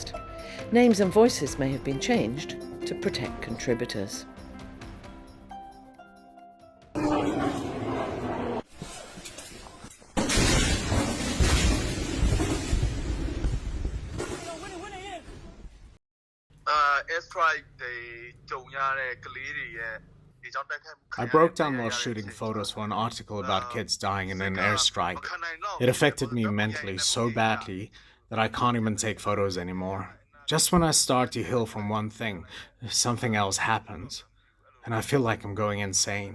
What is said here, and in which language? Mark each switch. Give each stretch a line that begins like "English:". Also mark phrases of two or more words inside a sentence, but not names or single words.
English: Names and voices may have been changed to protect contributors.
Burmese: airstrike တွေကြုံရတဲ့ကလေးတွေရဲ့
English: I broke down while shooting photos for an article about kids dying in an airstrike. It affected me mentally so badly that I can't even take photos anymore. Just when I start to heal from one thing, something else happens, and I feel like I'm going insane.